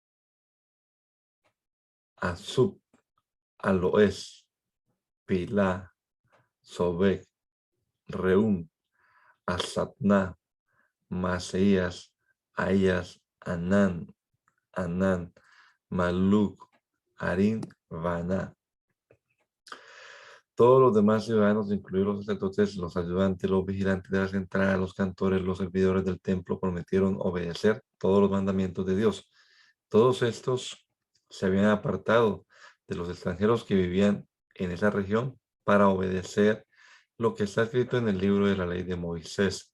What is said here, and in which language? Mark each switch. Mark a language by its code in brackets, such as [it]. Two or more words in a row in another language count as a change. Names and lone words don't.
[es] Asub, Aloes, Pilá, Sobek, Reum, Asapná, Maseías, Ahías, Anán, Maluc, Harín, Vaná. Todos los demás ciudadanos, incluidos los sacerdotes, los ayudantes, los vigilantes de las entradas, los cantores, los servidores del templo, prometieron obedecer todos los mandamientos de Dios. Todos estos se habían apartado de los extranjeros que vivían en esa región para obedecer lo que está escrito en el libro de la ley de Moisés.